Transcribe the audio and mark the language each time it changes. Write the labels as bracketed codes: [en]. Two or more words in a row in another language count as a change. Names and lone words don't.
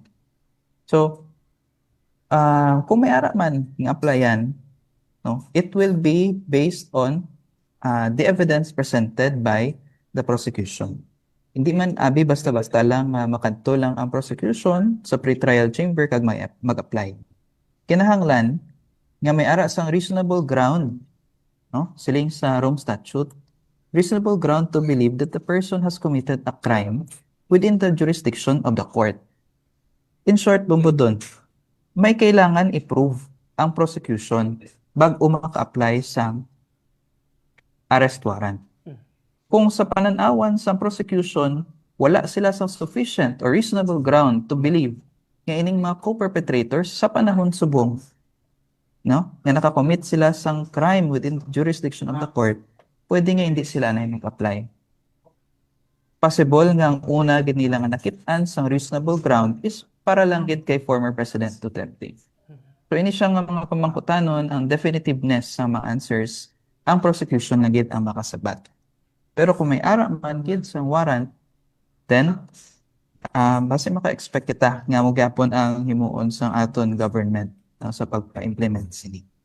[hil] So, kung may ara man ng applyan, no, [en] it will be based on the evidence presented by the prosecution. [hil] Hindi man abi basta-basta lang makadto lang ang prosecution sa pre-trial chamber kag mag-apply. Kinahanglan nga may ara sang [en] reasonable ground, [hil] no, siling sa [en] Rome Statute, reasonable ground to believe that the person has committed a crime within the jurisdiction of the court. In short, [hil] Bumbudon, may kailangan i-prove ang prosecution bago maka-apply sa [en] arrest warrant. [hil] Kung sa pananawan sa prosecution, wala sila sa [en] sufficient or reasonable ground to believe [hil] nga ining mga co-perpetrators sa panahon subong, no? Nga nakakommit sila sang [en] crime within jurisdiction of the court, [hil] pwede nga hindi sila na mag-apply. Possible nga ang una gid nila nga nakit-an sang [en] reasonable ground [hil] is para lang gid kay former President Duterte. So ini siya nga mga pamangkutanon ang definitiveness sa mga answers ang prosecution na gid ang makasabat. Pero kung may ara man gid sa warrant, then base maka-expect kita nga mo gyapon ang himuon sang aton government sa pagpa-implement sini.